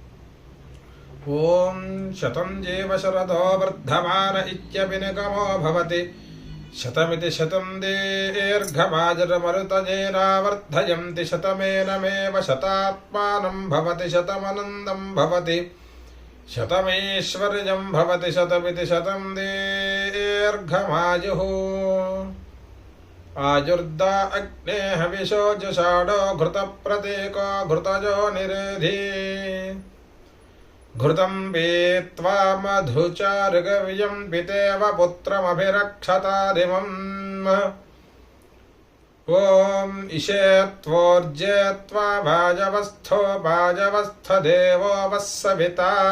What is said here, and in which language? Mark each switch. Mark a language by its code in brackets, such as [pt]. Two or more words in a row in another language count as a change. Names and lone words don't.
[sa] ఓం శతం జీవ శరదో వర్ధమాన ఇత్యభినిగమో భవతి శతమితి శతం దీర్ఘమాజరమరుతజేనావర్ధయంతి శతమేనమేవ శతాత్మానం భవతి శతమనందం భవతి శతమైశ్వర్యం భవతి శతమితి శతం దీర్ఘమాయుః. ఆయుర్దా అగ్నే హవిషో జుషాఢో ఘృత ప్రతీకో ఘృతజో నిరేధి घृतं पीत्वा मधुचारुगव्यं पितेव पुत्रमभिरक्षतादिमम्. ॐ इषेत्वोर्जेत्वा भाजवस्थो भाजवस्थदेवो वस्सविता